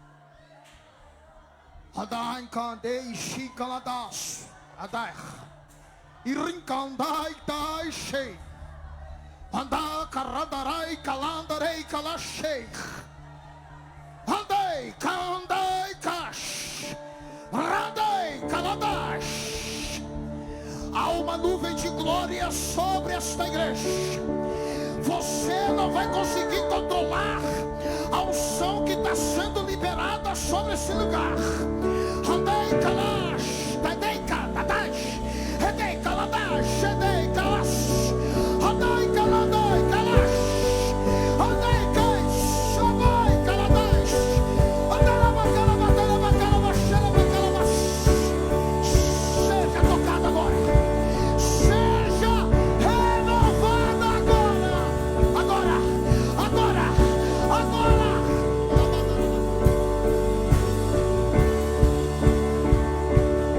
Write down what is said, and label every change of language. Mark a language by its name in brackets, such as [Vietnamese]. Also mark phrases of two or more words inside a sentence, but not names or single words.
[Portuguese] Adai candei chicaladas, adai, irincandai dai shei, andai caradarai calandarei calachei, andai candai cash, radai caladash. Há uma nuvem de glória sobre esta igreja. Você não vai conseguir controlar a unção que está sendo liberada sobre esse lugar. Andei kalash, tadei kaladash, edei kaladash, edei kalash, andei kaladai kalash, andei kalash, andei kaladash, andalaba kalaba kalaba kalaba shalaba kalaba. Seja tocado agora. Seja renovado agora. Agora, agora, agora.